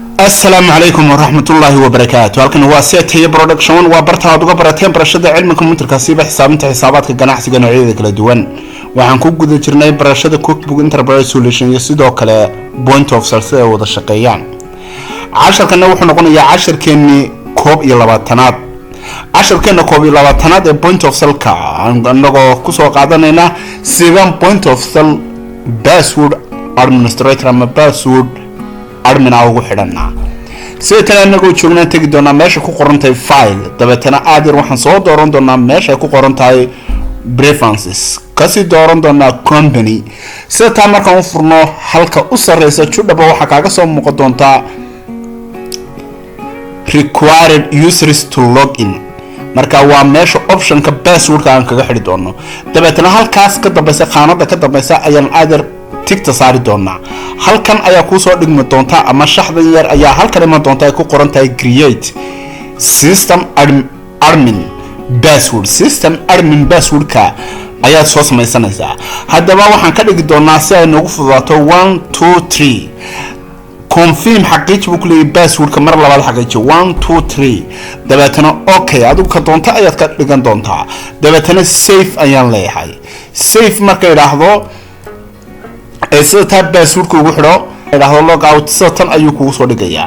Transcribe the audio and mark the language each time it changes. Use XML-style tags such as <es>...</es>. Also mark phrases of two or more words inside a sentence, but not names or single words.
<ar>السلام عليكم ورحمة الله وبركاته.</ar> <so>halkan waa set hay production waa barta aad uga barateen barashada cilmiga kombiyuutarka siba xisaabinta xisaabaadka ganacsiga noocyada kala duwan. waxaan ku guda jirnay barashada</so> <en>cookbook enterprise solution</en> <so>iyo sidoo kale</so> <en>point of sale</en> <so>ee wada shaqeeyaan. casharkana wuxuu noqonayaa casharkeeni 12aad. casharkeena 12aad ee</so> <en>point of sale</en> <so>ka anagoo ku soo qaadanayna 7</so> <en>point of sale password administrator</en> <so>ama</so> <en>password admin</en> <so>ugu xidhanaa. sidoo anagoo joognaa tagi doonaa meesha ku qoran tahay file dabeetana aadir waxaan soo dooran doonaa meesha ku qoran tahay preferences kasi dooran doonaa company. sidoo markaan u furno halka u sareysa judhaba waxa kaaga soo muuqan doonta</so> <en>required users to log in.</en> <so>marka waa meesha optionka passwordka aan kaga xidhi doono. dabeetana halkaas ka dambaysa qaanada ka dambaysa ayaan aadir tigta saari doonaa. halkan ayaa ku soo dhigmi doonta ama shaxdan yar ayaa halkan iman doonta ay ku qoran tahay</so> <en>create system admin password. system admin</en> <so>passwordka ayaa soo samaysanaysaa. haddaba waxaan ka dhigi doonaa si ay noogu fududaato 1 2 3 confirm xaqiijiyo ku leeyahay passwordka mar labaad xaqiijiyo 1 2 3 dabeetana okay adigu ka doonta ayaad ka dhigan doontaa. dabeetana save ayaan leeyahay. save marka yiraahdo sida tab passwordku ugu xidho yiraahdo</so> <en>log out</en> <so>tan ayuu kugu soo dhigayaa.</so>